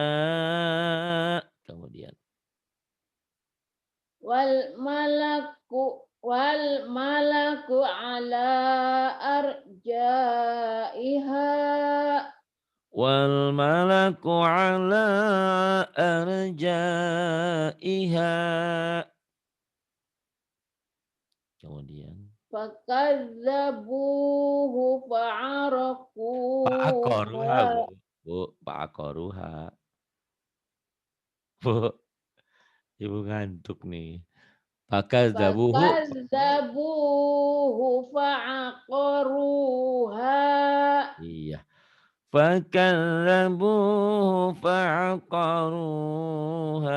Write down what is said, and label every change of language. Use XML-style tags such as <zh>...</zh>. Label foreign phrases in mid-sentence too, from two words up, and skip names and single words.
<id>Kemudian</id> <ar>والملك على أرجائها. والملك على أرجائها.</ar> <id>Kemudian</id> <ar>Fakadzabuhu fa'aqaruha,</ar> <id>Bu.</id> <ar>fa'arakuha.</ar> <id>Bu, fa'aqaruha. Bu, ibu ngantuk nih.</id> <ar>Fakadzabuhu. فكذبوه فعقروها.</ar> <id>Iya.</id> <ar>فكذبوه فعقروها.</ar>